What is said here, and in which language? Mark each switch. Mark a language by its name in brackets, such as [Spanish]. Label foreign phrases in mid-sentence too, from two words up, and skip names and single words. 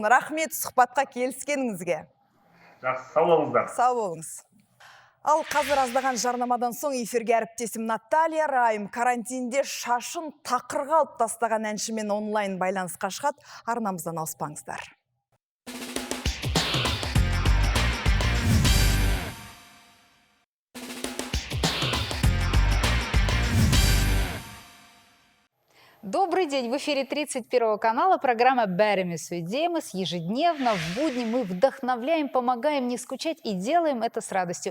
[Kazakh] Рахмет сұхбатқа келіскеніңізге. Жақсы, сау болыңыздар. Сау болыңыз. Ал қазір аздаған жарнамадан соң эфирге әріптесім Наталья Райым карантинде шашын тақырға алып тастаған әншімен онлайн байланысқа шығады. Арнамыздан ауыспаңыздар. [Russian] Добрый день! В эфире 31 канала программа «Беремес Демес». Ежедневно в будни мы вдохновляем, помогаем не скучать и делаем это с радостью.